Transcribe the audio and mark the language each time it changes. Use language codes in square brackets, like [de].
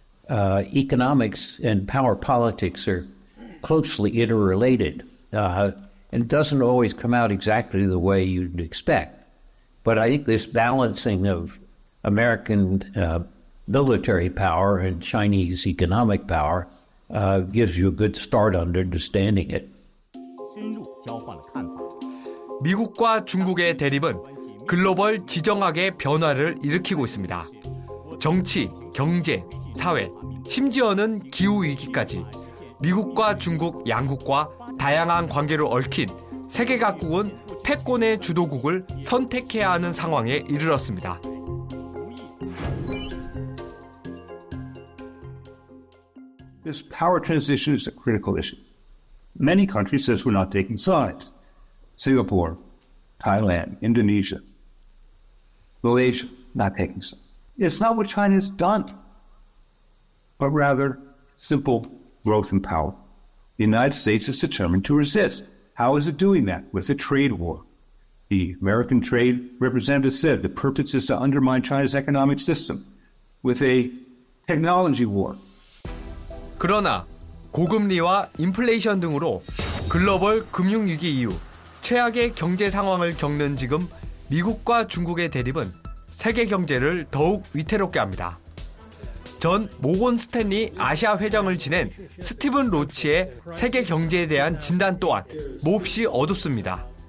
[en] Economics and power politics are closely interrelated, and it doesn't always come out exactly the way you'd expect. But I think this balancing of American military power and Chinese economic power gives you a good start on understanding it. [ko] 미국과 중국의 대립은 글로벌 지정학의 변화를 일으키고 있습니다. 정치, 경제, 사회, 심지어는 기후위기까지 미국과 중국 양국과 다양한 관계로 얽힌 세계 각국은 패권의 주도국을 선택해야 하는 상황에 이르렀습니다. [en] This power transition is a critical issue. Many countries says we're not taking sides. Singapore, Thailand, Indonesia, Malaysia, not taking sides. It's not what China has done, but rather simple growth and power. The United States is determined to resist. How is it doing that? With a trade war. The American trade representative said the purpose is to undermine China's economic system with a technology war. [ko] 그러나 고금리와 인플레이션 등으로 글로벌 금융위기 이후 최악의 경제 상황을 겪는 지금 미국과 중국의 대립은 세계 경제를 더욱 위태롭게 합니다. 전 모건 스탠리 아시아 회장을 지낸 스티븐 로치의 세계 경제에 대한 진단 또한 몹시 어둡습니다.